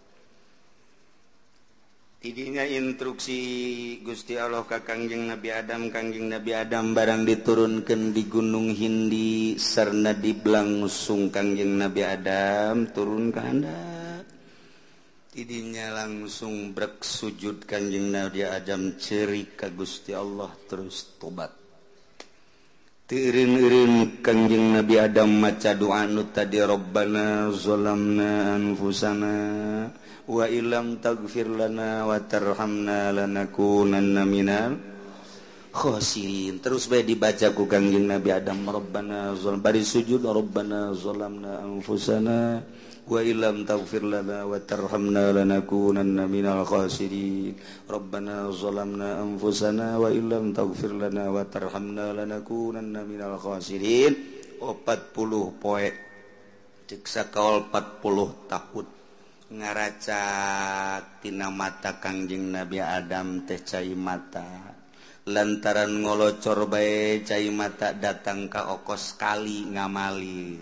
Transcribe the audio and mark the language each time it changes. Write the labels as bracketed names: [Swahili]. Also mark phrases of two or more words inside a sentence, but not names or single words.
[Sundanese] Tidinya instruksi Gusti Allah ka Kangjeng Nabi Adam, Kangjeng Nabi Adam barang diturunkeun di Gunung Hindi sarna diblangsung Kangjeng Nabi Adam turun ka handap. Tidinya langsung brek sujud Kangjeng Nabi Adam ceurik ka Gusti Allah terus tobat. Teureun-eureun Kangjeng Nabi Adam maca doa nu tadi [Arabic] ربنا ظلمنا أنفسنا وإن لم تغفر لنا وترحمنا لنكونن من الخاسرين. [Sundanese] Terus bae dibaca ku Kangjeng Nabi Adam, Rabbana bari sujud, [Arabic] ربنا ظلمنا أنفسنا وإن لم تغفر لنا وترحمنا لنكونن من الخاسرين. ربنا ظلمنا أنفسنا وإن لم تغفر لنا وترحمنا لنكونن من الخاسرين. [Sundanese] 40 poe cek sakaol 40 tahun ngaracak tina mata Kangjeng Nabi Adam teh cai mata. Lantaran ngolocor bae cai mata datang ka okos kali ngamalir.